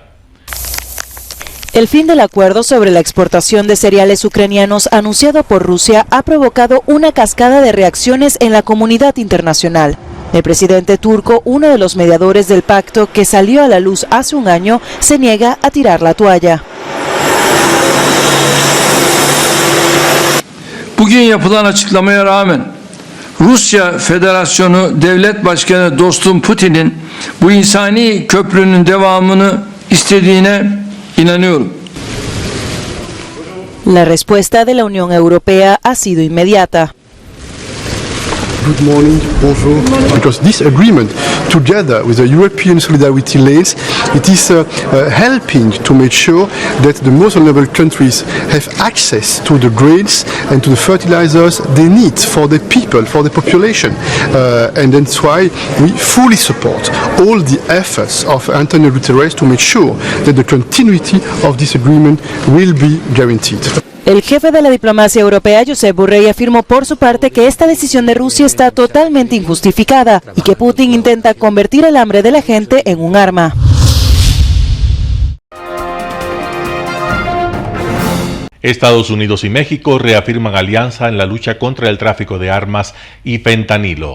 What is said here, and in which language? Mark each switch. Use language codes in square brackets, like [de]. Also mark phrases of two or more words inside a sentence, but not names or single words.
[es] El fin del acuerdo sobre la exportación de cereales ucranianos anunciado por Rusia ha provocado una cascada de reacciones en la comunidad internacional. El presidente turco, uno de los mediadores del pacto que salió a la luz hace un año, se niega a tirar la toalla. [tr] Bugün yapılan açıklamaya rağmen Rusya Federasyonu Devlet Başkanı dostum Putin'in bu insani köprünün devamını istediğine inanıyorum. [es] La respuesta de la Unión Europea ha sido inmediata. [en] Good morning, bonjour. Because this agreement, together with the European solidarity laws, it is helping to make sure that the most vulnerable countries have access to the grains and to the fertilizers they need for the people, for the population. And that's why we fully support all the efforts of Antonio Guterres to make sure that the continuity of this agreement will be guaranteed. [es] El jefe de la diplomacia europea, Josep Borrell, afirmó por su parte que esta decisión de Rusia está totalmente injustificada y que Putin intenta convertir el hambre de la gente en un arma. Estados Unidos y México reafirman alianza en la lucha contra el tráfico de armas y fentanilo.